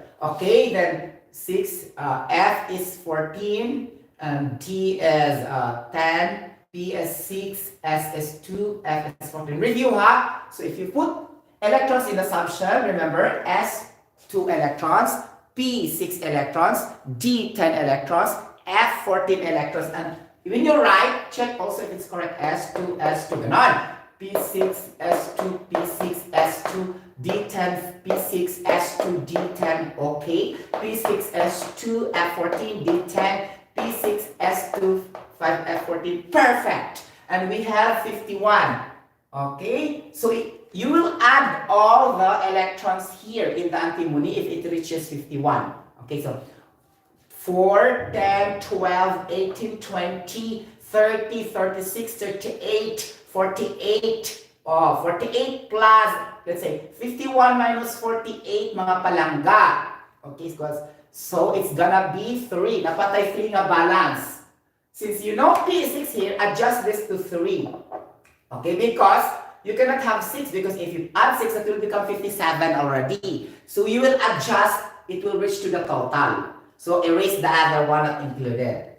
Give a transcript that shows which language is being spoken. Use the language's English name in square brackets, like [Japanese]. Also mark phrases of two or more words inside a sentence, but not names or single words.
[English] Okay, then 6, F is 14, and T is 10, P is 6, S is 2, F is 14. Review, ha? So if you put electrons in the subshell, remember, S 2 electrons, P 6 electrons, D 10 electrons, F 14 electrons, and when you write, check also if it's correct. S2, S2, ganon. P6, S2, P6, S2, D10, P6, S2, D10, okay. P6, S2, F14, D10, P6, S2, 5F14, perfect. And we have 51, okay? So you will add all the electrons here in the antimony if it reaches 51. Okay, so 4, 10, 12, 18, 20, 30, 36, 38, 48. Oh, 48 plus, let's say, 51 minus 48, [Hiligaynon] mga palangga. [English] Okay, so it's gonna be 3. [Hiligaynon] Napatay 3 na balance. [English] Since you know P6 here, adjust this to 3. Okay, because you cannot have 6, because if you add 6, it will become 57 already. So you will adjust, it will reach to the total. So erase the other one not included.